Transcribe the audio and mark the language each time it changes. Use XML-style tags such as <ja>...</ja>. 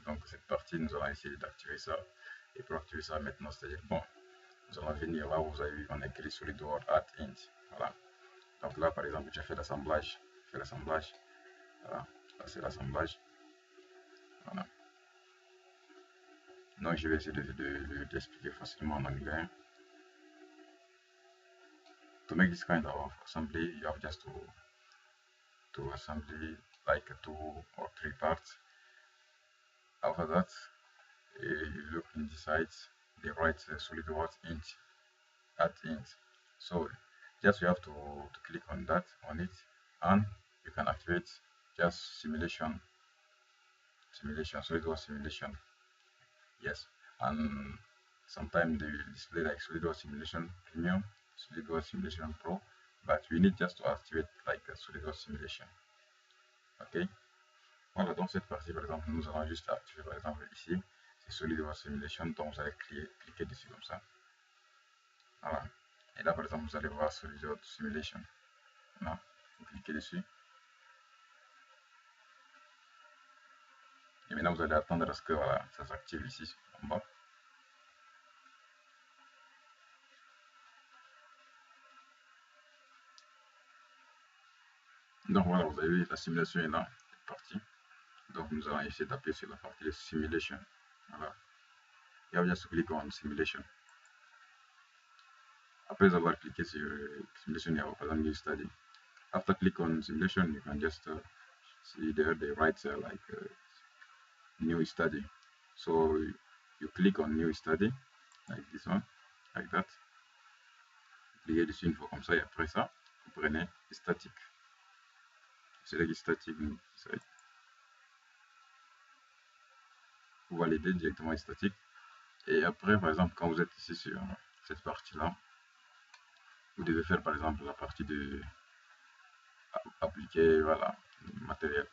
<fr>Donc, cette partie, nous allons essayer d'activer ça. Et pour activer ça maintenant, c'est-à-dire, bon, nous allons venir là où vous avez vu, on a écrit SolidWorks Add Int. Voilà. Donc là, par exemple, j'ai fait l'assemblage. Voilà. Là, c'est l'assemblage. Voilà. Donc, je vais essayer d'expliquer facilement en anglais.</fr> <en>To make this kind of assembly, you have just to assembly like 2 or 3 parts. After that, you look in the sides, they write SolidWorks int, add int. So just you have to click on it, and you can activate just simulation, SolidWorks simulation. Yes, and sometimes they display like SolidWorks simulation premium, SolidWorks simulation pro, but we need just to activate like SolidWorks simulation. Ok.</en> <fr>Voilà, dans cette partie, par exemple, nous allons juste activer, par exemple, ici, c'est SolidWorks Simulation, donc vous allez cliquer dessus comme ça. Voilà. Et là, par exemple, vous allez voir SolidWorks Simulation. Voilà. Vous cliquez dessus. Et maintenant, vous allez attendre à ce que voilà, ça s'active ici, en bas. Donc voilà, vous avez vu, la simulation est là, cette partie. Donc nous allons essayer d'appuyer sur la partie de Simulation. Voilà.</fr> <en>You have just to click on Simulation.</en> <fr>Après avoir cliqué sur Simulation,</fr> <en>you have</en> <fr>par exemple New Study.</fr> <en>After click on Simulation, you can just see there they write like New Study. So you click on New Study, like this one, like that.</en> <fr>Vous cliquez dessus une fois comme ça, et après ça, vous prenez Static.</fr> <en>Select Static.</en> <fr>Vous validez directement Static. Et après, par exemple, quand vous êtes ici sur cette partie-là, vous devez faire par exemple la partie de appliquer, voilà, matériel.</fr>